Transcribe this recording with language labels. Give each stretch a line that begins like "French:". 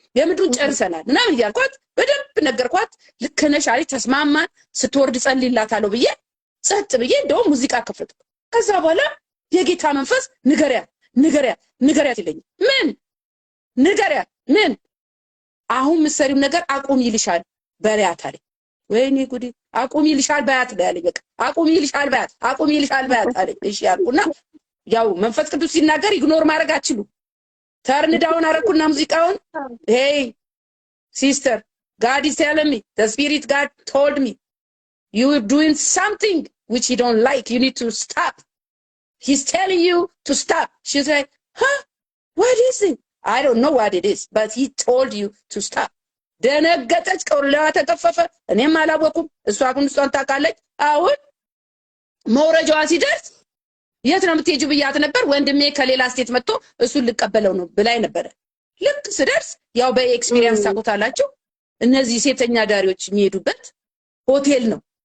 Amharic: የምድሩን ጨርሰናል ምናምን እያልኳት በደንብ ነገርኳት። ልክ ነሽ አለች። ተስማማን። ስትወርድ ጸልይላታለሁ ብዬ ጸጥ ብዬ እንደውም ሙዚቃ ከፈትኩ። ከዛ በኋላ የጌታ መንፈስ ንገሪያት ይለኝ። ምን ንገሪያት? ምን አሁን ምሰሪው ነገር አቁም ይልሻል በሪያት አለኝ። ወይኔ ጉዲ! አቁም ይልሻል በያት ያለኝ። በቃ አቁም ይልሻል በያት አለኝ። እሺ ያልኩና ያው መንፈስ ቅዱስ ሲናገር ኢግኖር ማድረግ አትችሉ። ተርን ዳውን አረኩና ሙዚቃውን
English: hey sister, God is telling me, the spirit God told me you are doing something which you don't like, you need to stop. He's telling you to stop. She's like, huh, what is it? I don't know what it is, but he told you to stop.
Amharic: ደነገጠች። ቀውላዋ ተከፈፈ። እኔም አላወኩም። እሷ ግን እሷን ታውቃለች። አሁን መውረጃዋ ሲደርስ የት ነው የምትሄጂው ብያት ነበር። ወንድሜ ከሌላ ስቴት መጥቶ እሱን ልቀበለው ነው ብላኝ ነበር። ልክ ስደርስ ያው በኤክስፒሪየንስ ታውቁታላችሁ፣ እነዚህ ሴተኛ ዳሪዎች የሚሄዱበት ሆቴል ነው።